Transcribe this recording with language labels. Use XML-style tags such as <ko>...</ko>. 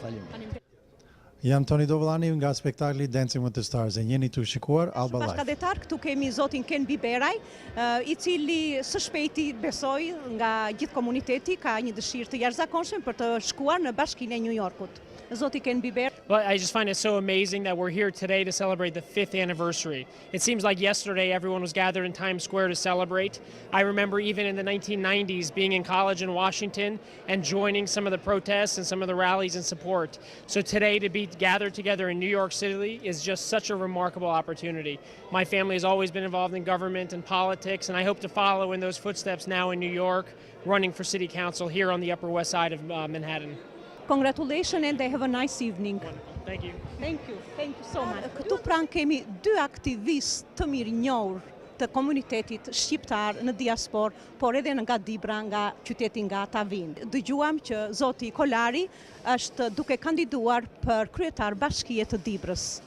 <sq>Faleminderit. Jam Toni Dovllani nga spektakli Dancing with the Stars. E jeni të shikuar Alba Live. Bashkëdetar, këtu kemi zotin Ken Biberaj, i cili së shpejti besoj nga gjithë komuniteti ka një dëshirë të jashtëzakonshme për të shkuar në Bashkinë e New Yorkut. Zoti Ken Biber.</sq> <en>Well, I just find it so amazing that we're here today to celebrate the 5th anniversary. It seems like yesterday everyone was gathered in Times Square to celebrate. I remember even in the 1990s being in college in Washington and joining some of the protests and some of the rallies in support. So today to be gathered together in New York City is just such a remarkable opportunity. My family has always been involved in government and politics, and I hope to follow in those footsteps now in New York, running for City Council here on the Upper West Side of Manhattan. Congratulations and have a nice evening. Thank you. Thank you. Thank you so much.</en> <sq>Këtu pranë kemi 2 aktivistë të mirënjohur të komunitetit shqiptar në diaspor, por edhe nga Dibra, nga qyteti nga Tavin. Dëgjuam që zoti Kolari është duke kandiduar për kryetar bashkie të Dibrës.</sq>